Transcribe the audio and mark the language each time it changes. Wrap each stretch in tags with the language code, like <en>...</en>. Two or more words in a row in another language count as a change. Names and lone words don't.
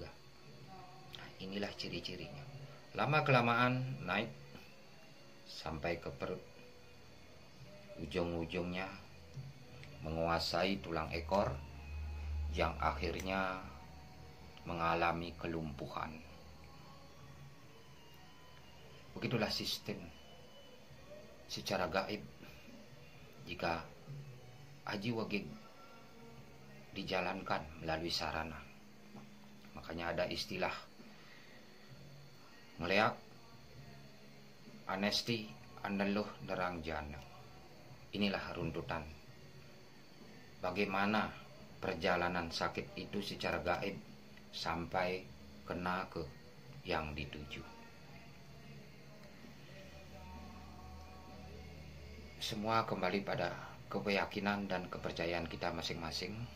<id>Nah, inilah ciri-cirinya. Lama-kelamaan naik sampai ke perut, ujung-ujungnya menguasai tulang ekor, yang akhirnya mengalami kelumpuhan. Begitulah sistem secara gaib. Jika aji wagib dijalankan melalui sarana, makanya ada istilah</id> <ban>ngeleak anesti andeluh nerang jana.</ban> <id>Inilah runtutan bagaimana perjalanan sakit itu secara gaib sampai kena ke yang dituju. Semua kembali pada keyakinan dan kepercayaan kita masing-masing.</id>